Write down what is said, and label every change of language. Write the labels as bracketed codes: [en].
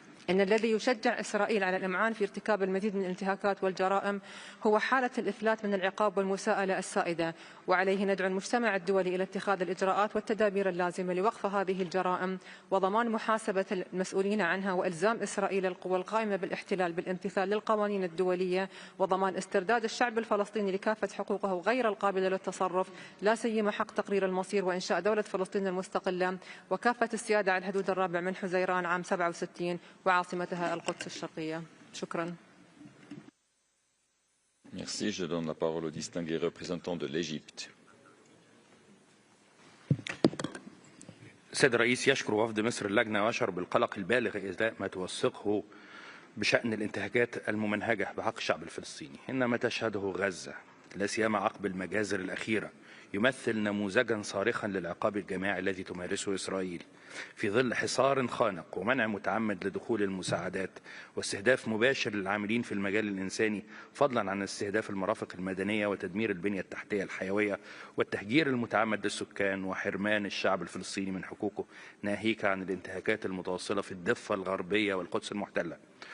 [ar] إن الذي يشجع إسرائيل على الإمعان في ارتكاب المزيد من الانتهاكات والجرائم هو حالة الإفلات من العقاب والمساءلة السائدة، وعليه ندعو المجتمع الدولي إلى اتخاذ الإجراءات والتدابير اللازمة لوقف هذه الجرائم وضمان محاسبة المسؤولين عنها وإلزام إسرائيل القوى القائمة بالاحتلال بالامتثال للقوانين الدولية وضمان استرداد الشعب الفلسطيني لكافة حقوقه غير القابلة للتصرف، لا سيما حق تقرير المصير وإنشاء دولة فلسطين المستقلة وكافة السيادة على الحدود الرابع من حزيران عام 67 وعاصمتها القدس الشرقية. شكرا. [fr] Merci. Je donne la parole au distingué représentant de l'Égypte. [ar] السيد الرئيس، يشكر وفد مصر اللجنة ويشعر بالقلق البالغ إزاء ما توثقه بشأن الانتهاكات الممنهجة بحق الشعب الفلسطيني. إن ما تشهده غزة لا سيما عقب المجازر الأخيرة يمثل نموذجا صارخا للعقاب الجماعي الذي تمارسه إسرائيل في ظل حصار خانق ومنع متعمد لدخول المساعدات واستهداف مباشر للعاملين في المجال الإنساني، فضلا عن استهداف المرافق المدنية وتدمير البنية التحتية الحيوية والتهجير المتعمد للسكان وحرمان الشعب الفلسطيني من حقوقه، ناهيك عن الانتهاكات المتواصلة في الضفة الغربية والقدس المحتلة.